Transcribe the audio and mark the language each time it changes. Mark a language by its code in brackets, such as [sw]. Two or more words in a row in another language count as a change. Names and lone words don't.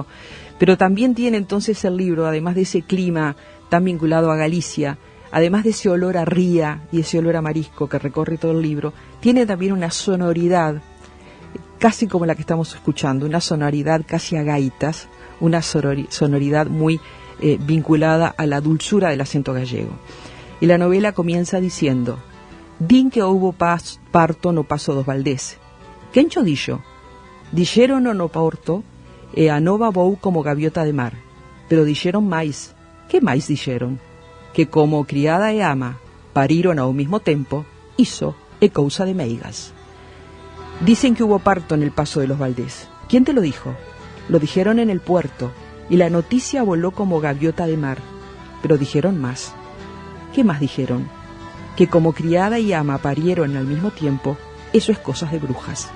[es] Pero también tiene entonces el libro, además de ese clima tan vinculado a Galicia, además de ese olor a ría y ese olor a marisco que recorre todo el libro, tiene también una sonoridad casi como la que estamos escuchando, una sonoridad casi a gaitas, una sonoridad muy vinculada a la dulzura del acento gallego. Y la novela comienza diciendo: [gl] din que houbo parto no Paso dos Valdés. Quencho dillo? Dixeron no porto e a nova vou como gaviota de mar. Pero dixeron máis. Que máis dixeron? Que como criada e ama pariron ao mismo tempo, iso é cousa de meigas. [es] Dicen que hubo parto en el Paso de los Valdés. ¿Quién te lo dijo? Lo dijeron en el puerto, y la noticia voló como gaviota de mar. Pero dijeron más. ¿Qué más dijeron? Que como criada y ama parieron al mismo tiempo, eso es cosas de brujas.